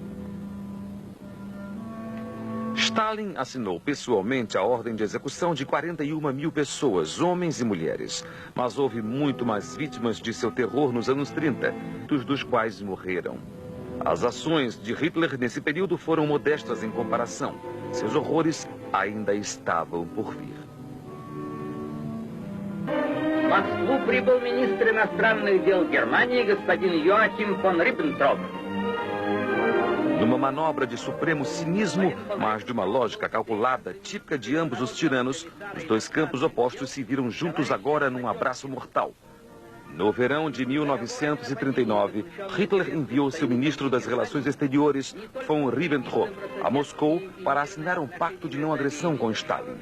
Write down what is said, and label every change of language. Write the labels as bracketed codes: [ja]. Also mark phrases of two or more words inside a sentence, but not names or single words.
[pt] Stalin assinou pessoalmente a ordem de execução de 41 mil pessoas, homens e mulheres. Mas houve muito mais vítimas de seu terror nos anos 30, dos quais morreram. As ações de Hitler nesse período foram modestas em comparação. Seus horrores ainda estavam por vir. [ru] В Москву прибыл министр иностранных дел Германии господин Йоахим фон Риббентроп. [pt] Numa manobra de supremo cinismo, mas de uma lógica calculada, típica de ambos os tiranos, os dois campos opostos se viram juntos agora num abraço mortal. No verão de 1939, Hitler enviou seu ministro das Relações Exteriores, von Ribbentrop, a Moscou para assinar um pacto de não agressão com Stalin.